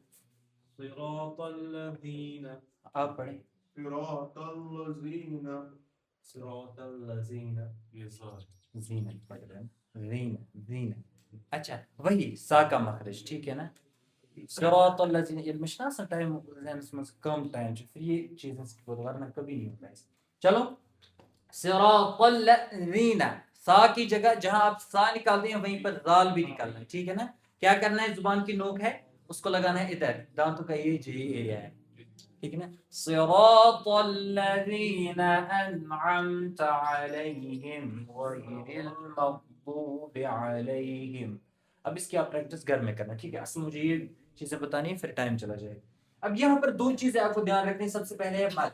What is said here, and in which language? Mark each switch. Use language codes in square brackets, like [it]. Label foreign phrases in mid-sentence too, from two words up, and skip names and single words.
[ar] صراط الذین [ur] آپ پڑھیں [ar] صراط الذین صراط الذین [ur] زین پڑھ رہے ہیں زین زین اچھا وہی سا کا مخرج ٹھیک ہے نا [ar] صراط الذین [ks] علم چھنا آسان ٹائم ذہنس منٛز کم ٹائم چھُ [ur] پھر یہ چیز ورنہ کبھی نہیں ہوتا ہے چلو [ar] صراط الذین [ur] سا کی جگہ جہاں آپ سا نکالتے ہیں وہیں پر ذال بھی نکالنا ہے ٹھیک ہے نا کیا کرنا ہے زبان کی نوک ہے اس کو لگانا ہے ادھر دانتوں کا یہ ایریا ہے ٹھیک ہے نا [ar] صراط الذین انعمت علیہم غیر المغضوب علیہم [ur] اب اس کی آپ پریکٹس گھر میں کرنا ٹھیک ہے اصل مجھے یہ چیزیں بتانی ہے پھر ٹائم چلا جائے اب یہاں پر دو چیزیں آپ کو دھیان رکھنی سب سے پہلے ہے